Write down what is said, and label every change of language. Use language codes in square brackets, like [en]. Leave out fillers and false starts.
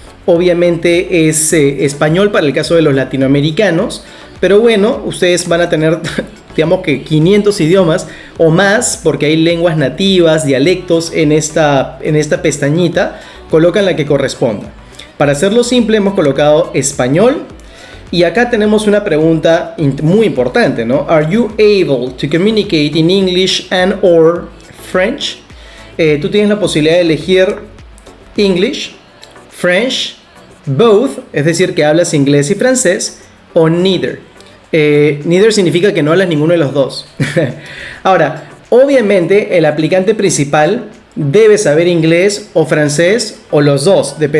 [es] Obviamente es español para el caso de los latinoamericanos, pero bueno, ustedes van a tener digamos que 500 idiomas o más, porque hay lenguas nativas, dialectos en esta pestañita. Colocan la que corresponda. Para hacerlo simple hemos colocado español. Y acá tenemos una pregunta muy importante, ¿no? [en] Are you able to communicate in English and or French? [es] Tú tienes la posibilidad de elegir English, French, both, es decir, que hablas inglés y francés, o neither. Neither significa que no hablas ninguno de los dos. Ahora, obviamente el aplicante principal debe saber inglés o francés o los dos.